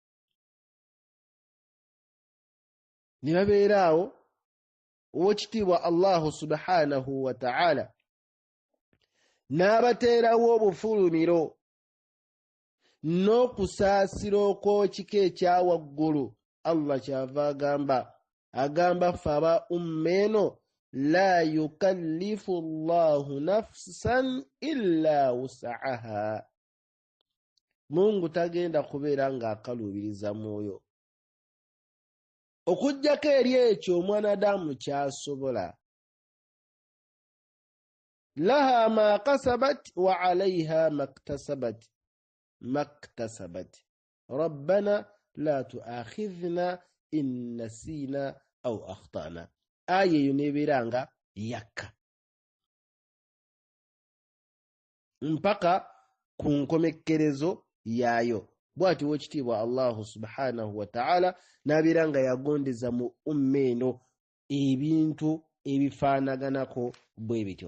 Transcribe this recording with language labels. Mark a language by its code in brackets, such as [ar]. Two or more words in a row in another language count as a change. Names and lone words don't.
[lg] Ne babeera awo owekitiibwa [ar] الله سبحانه وتعالى [lg] n'abateerawo obufulumiro n'okusaasira okw'ekika ekya waggulu. Allah kyava agamba faba ummeeno [ar] لا يكلف الله نفسا إلا وسعها, [lg] Mungu tagenda kubeera ng'akaluubiriza mwoyo okuggyako eri ekyo omwanadamu kyasobola. [ar] لها ما كسبت وعليها ما اكتسبت ربنا لا تؤاخذنا إن نسينا أو أخطأنا. [lg] Aya eyo nebeera nga yakka mpaka ku nkomekkerezo yaayo. Bw'ati w'ekitiibwa [ar] الله سبحانه وتعالى [lg] n'abeera nga yagondeza mu umma eno ebintu ebifaanaganako bwe bityo.